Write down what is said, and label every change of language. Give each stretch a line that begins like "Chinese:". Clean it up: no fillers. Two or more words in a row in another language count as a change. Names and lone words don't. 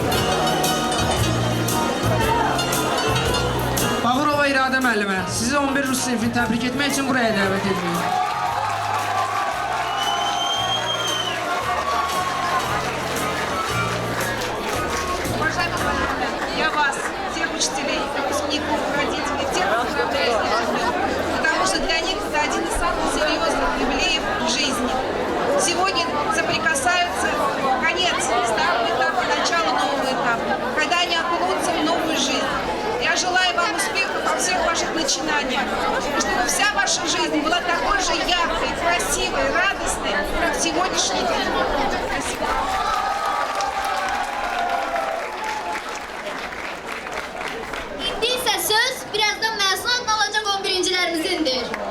Azerbaijani: Bağırova İradə müəllimə, sizi 11 Rus sinifini təbrik etmək üçün buraya dəvət edirik.
Russian: Я вас, всех учителей, выпускников, родителей, всех поздравляю с этим днем, потому что для них это один из самых серьезных юбилеев в жизни. Сегодня соприкасаются конец старого этапа, начало нового этапа, когда они окунутся в новую жизнь. Я желаю вам успехов во всех ваших начинаниях, и чтобы вся ваша жизнь была такой же яркой, красивой, радостной, как сегодняшний день. Спасибо.
Azerbaijani: İndi isə söz birazdan məzun adına alacaq 11-cilərimizdir.